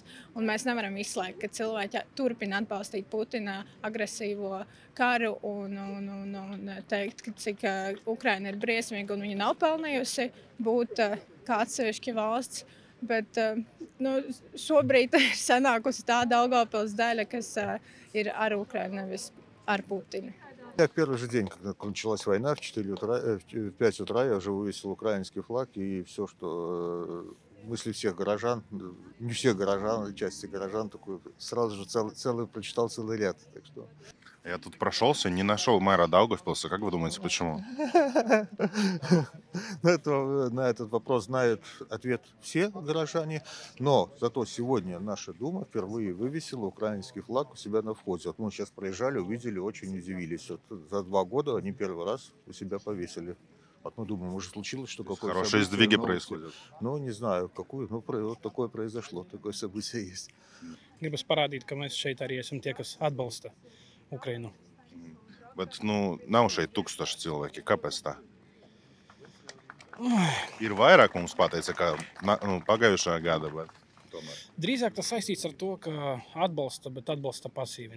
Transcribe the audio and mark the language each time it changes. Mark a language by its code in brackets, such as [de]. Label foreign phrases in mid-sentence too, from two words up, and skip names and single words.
[lv] Un mēs nevaram izslēgt, ka cilvēki turpina atbalstīt Putina agresīvo karu un teikt, ka cik Ukraina ir briesmīga un viņa nav pelnījusi būt kā atsevišķa valsts. Bet šobrīd ir sanākusi tā Daugavpils daļa, kas ir ar Ukrainu, nevis ar Putinu. [ru] Я первый же день, когда началась война, в 5 утра я уже вывесил украинский флаг, и все, что мысли всех горожан, не всех горожан, части горожан, такой, сразу же прочитал целый ряд. Так что... Я тут прошелся, не нашел мэра Даугавпилса. Как вы думаете, почему? На этот вопрос знают ответ все горожане, но зато сегодня наша Дума впервые вывесила украинский флаг у себя на входе. Вот мы сейчас проезжали, увидели, очень удивились. Вот за 2 года они первый раз у себя повесили. Вот мы думаем, может случилось, что какое-то Хорошие событие, сдвиги но, происходят. Ну, не знаю, какое, но вот такое произошло, такое событие есть. [lv] Gribas parādīt, ka mēs šeit arī esam tie, kas atbalsta Ukrainu. Bet, nu, nav šeit 1000 cilvēki. Kāpēc tā? Ir vairāk mums pateica, ka pagājušā gada, bet tomēr. Drīzāk tas saistīts ar to, ka atbalsta, bet atbalsta pasīvi.